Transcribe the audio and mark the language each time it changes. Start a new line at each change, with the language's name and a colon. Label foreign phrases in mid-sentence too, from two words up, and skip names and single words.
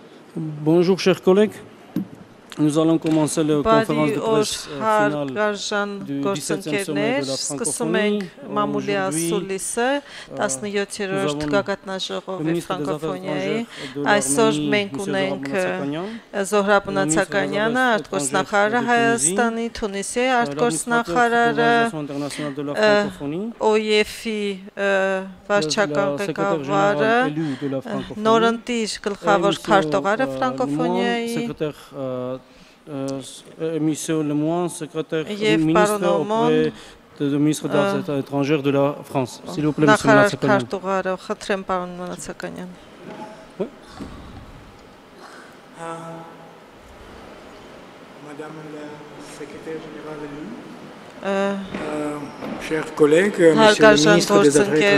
French: Bonjour chers collègues, nous allons commencer la conférence de presse finale du 17e sommet de la francophonie. Aujourd'hui, nous avons le ministre des Affaires étrangères de l'Arménie, M. Zohrab Natsakanian,
Armenian: Հայաստանի, Թունիսի արտգործնախարարը, OEF-ի վարչական ղեկավարը, նորընտիր գլխավոր քարտուղարը ֆրանկոֆոնիայի
French: Monsieur Lemoine, secrétaire ministre auprès du ministre des Affaires étrangères de la France. S'il vous plaît, Monsieur Natsakanian. Madame la secrétaire générale, chers collègues, Monsieur le ministre des Affaires